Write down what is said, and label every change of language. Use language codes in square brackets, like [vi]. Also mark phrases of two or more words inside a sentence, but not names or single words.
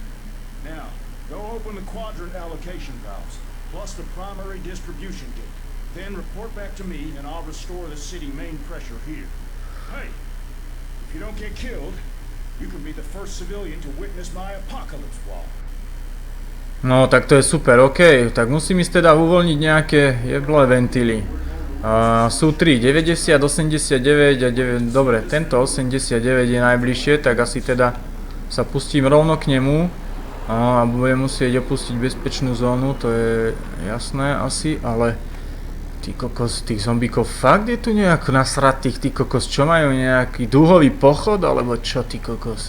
[en] Now, go open the quadrant allocation valves, plus the primary distribution gate. Then report back to me, and I'll restore the city main pressure here. Hey, if you don't get killed, you can be the first civilian to witness my apocalypse wall. [sk] No, tak to je super, OK. Tak musím ísť teda uvoľniť nejaké jeblé ventily. Sú 3, 90, 89 a 9. Dobre, tento 89 je najbližšie, tak asi teda sa pustím rovno k nemu. A budem musieť opustiť bezpečnú zónu, to je jasné asi, ale ty kokos, tých zombíkov fakt je tu nejak nasratých, ty kokos, čo majú nejaký dúhový pochod, alebo čo ty kokos?